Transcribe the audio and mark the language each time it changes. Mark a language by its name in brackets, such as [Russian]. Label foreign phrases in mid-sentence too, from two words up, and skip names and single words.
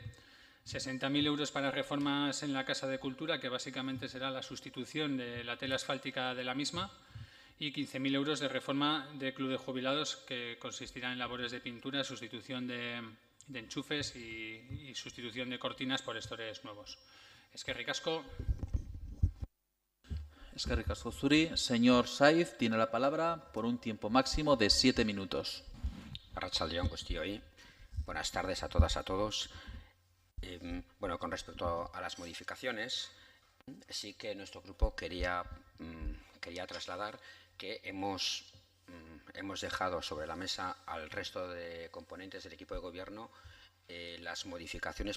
[Spanish] 60.000 euros para reformas en la Casa de Cultura, que básicamente será la sustitución de la tela asfáltica de la misma, y 15.000 euros de reforma de Club de Jubilados, que consistirá en labores de pintura, sustitución de enchufes y sustitución de cortinas por estores nuevos. [Basque] Eskerrik asko. Eskerrik asko zuri. [Spanish] Señor Saiz tiene la palabra por un tiempo máximo de 7 minutos. [Basque] Arratsalde-on guztioi. [Spanish] Buenas tardes a todas, a todos. Bueno, con respecto a las modificaciones, sí que nuestro grupo quería trasladar que hemos dejado sobre la mesa al resto de componentes del equipo de gobierno las modificaciones